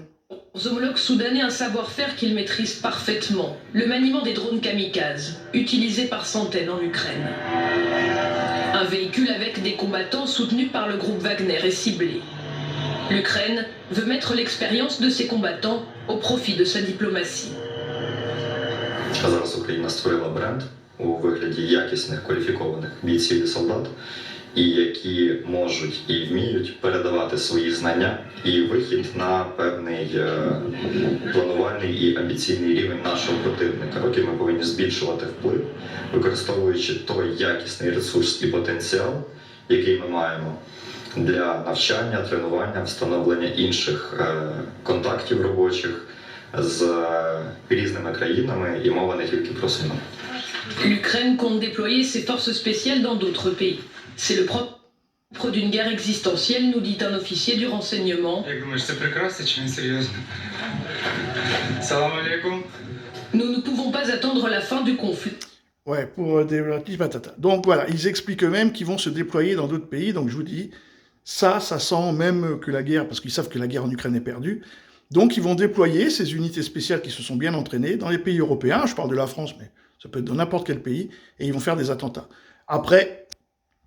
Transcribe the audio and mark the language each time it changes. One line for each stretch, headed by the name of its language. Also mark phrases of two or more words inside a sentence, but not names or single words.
French: Aux homologues soudanais un savoir-faire qu'ils maîtrisent parfaitement, le maniement des drones kamikazes, utilisés par centaines en Ukraine. Un véhicule avec des combattants soutenus par le groupe Wagner est ciblé. L'Ukraine veut mettre l'expérience de ses combattants au profit de sa diplomatie.
Ukrainian: А зараз Україна створила бренд у вигляді якісних кваліфікованих бійців і солдат, і які можуть і вміють передавати свої знання і вихід на певний планувальний і амбіційний рівень нашого противника. Поки ми повинні збільшувати вплив, використовуючи той якісний ресурс і потенціал, який ми маємо для навчання, тренування, встановлення інших контактів робочих з різними країнами, і мова не тільки про СНА.
French: L'Ukraine compte déployer ses forces spéciales dans d'autres pays. C'est le propre d'une guerre existentielle, nous dit un officier du renseignement.
Ukrainian: Як думаєш, це прекрасно чи не серйозно?
Arabic: سلام عليكم.
French: Nous ne pouvons pas attendre la fin du conflit. Ouais, pour des petits patatas. Donc voilà, ils expliquent eux-mêmes qu'ils vont se déployer dans d'autres pays, donc je vous dis, ça sent même que la guerre, parce qu'ils savent que la guerre en Ukraine est perdue, donc ils vont déployer ces unités spéciales qui se sont bien entraînées dans les pays européens, je parle de la France, mais ça peut être dans n'importe quel pays, et ils vont faire des attentats.